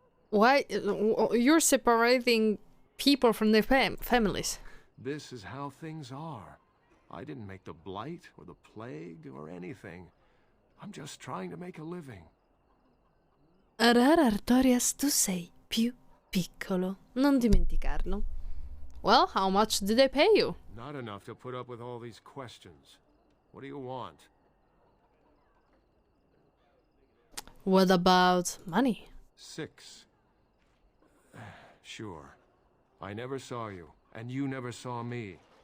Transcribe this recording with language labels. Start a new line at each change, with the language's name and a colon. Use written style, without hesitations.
English: Why? You're separating people from their families. This is how things are. I didn't make the blight or the plague or anything. I'm just trying to make a living.
Italian: Artorias, tu sei più piccolo. Non dimenticarlo.
English: Well, how much did they pay you? Not enough to put up with all these questions. What do you want? What about money? 6. Sure. I never saw you, and you never saw me.